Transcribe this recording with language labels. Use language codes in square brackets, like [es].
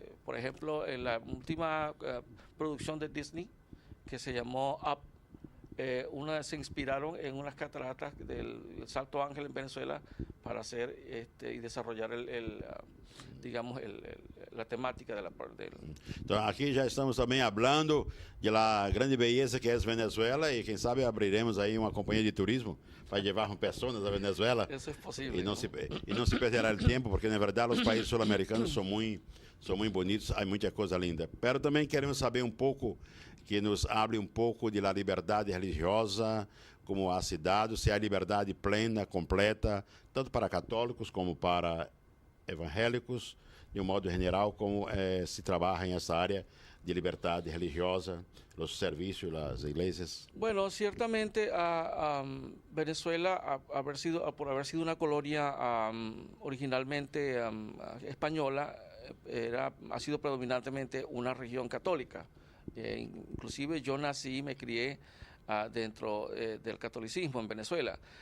[es] Por ejemplo, en la última producción de Disney, que se llamó Up, se inspiraron en unas cataratas del Salto Ángel en Venezuela para hacer y desarrollar digamos la temática de la parte del... [pt] Então, aqui já estamos também falando da grande beleza que é Venezuela e quem sabe abriremos aí uma companhia de turismo para levar pessoas a Venezuela. [es] Eso es posible. [pt] E não se perderá o tempo, porque na verdade os países sul-americanos são muito bonitos, há muita coisa linda. Pero também queremos saber um pouco, [es] que nos hable [pt] um pouco de la liberdade religiosa, como a cidade, se há liberdade plena, completa, tanto para católicos como para evangélicos, de um modo geral, como se trabalha nessa área de liberdade religiosa, os serviços, as igrejas. [es] Bueno, ciertamente Venezuela, por haber sido una colonia originalmente española, ha sido predominantemente una región católica. Inclusive yo nací y me crié dentro del catolicismo en Venezuela.